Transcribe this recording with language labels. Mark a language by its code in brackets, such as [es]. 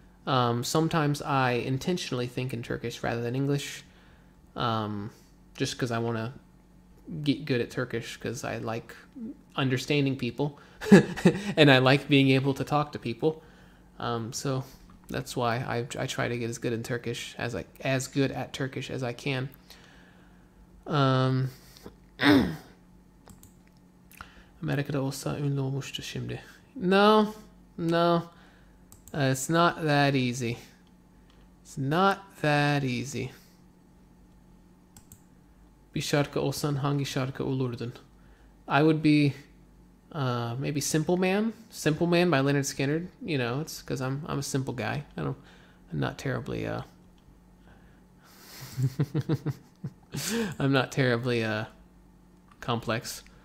[en] Sometimes I intentionally think in Turkish rather than English, just because I want to get good at Turkish, because I like understanding people and I like being able to talk to people. So that's why I try to get as good in Turkish as good at Turkish as I can. [tr] Amerika'da olsa ünlü olmuştu şimdi. [en] No. It's not that easy. It's not that easy. [tr] Bir şarkı olsan hangi şarkı olurdun? [en] I would be maybe Simple Man. Simple Man by Leonard Skinner. You know, it's because I'm a simple guy. I'm not terribly I'm not terribly complex.